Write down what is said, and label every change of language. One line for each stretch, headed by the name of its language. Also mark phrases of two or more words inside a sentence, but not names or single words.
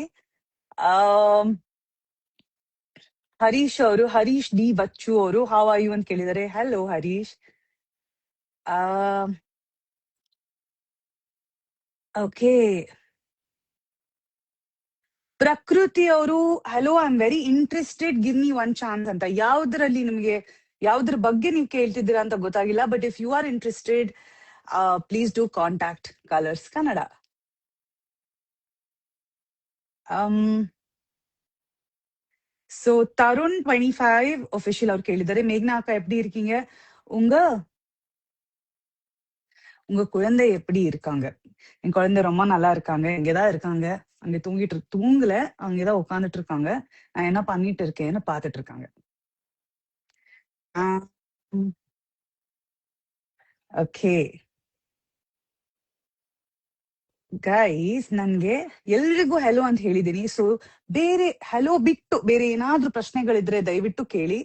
Kannada: ಆ ಹರೀಶ್ ಡಿ ಬಚ್ಚು ಅವರು
English: how are you
Kannada: ಅಂತ ಕೇಳಿದಾರೆ. ಹಲೋ ಹರೀಶ್. ಆ ಓಕೆ. ಪ್ರಕೃತಿ ಅವರು ಹಲೋ,
English: I am very interested, give me one chance ಅಂತ.
Kannada: ಯಾವ್ದ್ರಲ್ಲಿ ನಿಮ್ಗೆ ಯಾವ್ದ್ರ ಬಗ್ಗೆ ನೀವು ಕೇಳ್ತಿದ್ದೀರಾ ಅಂತ ಗೊತ್ತಾಗಿಲ್ಲ,
English: but if you are interested please do contact
Kannada: ಕಲರ್ಸ್ ಕನ್ನಡ. ಸೊ ತರುಣ್ 25 ಒಫಿಷಿಯಲ್ ಅವ್ರು ಕೇಳಿದ್ದಾರೆ, ಮೇಘ್ನಾ ಅಕ್ಕ
Tamil: எப்டி இருக்கீங்க? உங்க உங்க குழந்தை எப்படி இருக்காங்க? என் குழந்தை ரொம்ப நல்லா இருக்காங்க, இங்கதான் இருக்காங்க. அங்க தூங்கல, அங்கதான் உட்காந்துட்டு இருக்காங்க. நான் என்ன பண்ணிட்டு இருக்கேன்னு பாத்துட்டு இருக்காங்க.
English: okay guys,
Kannada: ನನ್ಗೆ ಎಲ್ರಿಗೂ ಹೆಲೋ ಅಂತ ಹೇಳಿದೀನಿ. ಸೊ ಬೇರೆ ಹೆಲೋ ಬಿಟ್ಟು ಬೇರೆ ಏನಾದ್ರೂ ಪ್ರಶ್ನೆಗಳಿದ್ರೆ ದಯವಿಟ್ಟು ಕೇಳಿ.